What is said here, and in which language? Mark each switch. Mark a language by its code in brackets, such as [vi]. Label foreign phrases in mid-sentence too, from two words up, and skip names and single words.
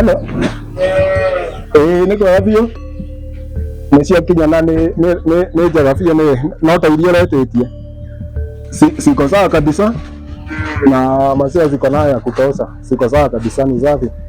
[sw] Hello. Niko hapio. [ki] Nĩcio kinya na nĩ njega biũ no ta iria ũretĩtie. [sw] Siko sawa kabisa na maziwa ziko nayo ya kutosha. Siko sawa kabisa, ni safi.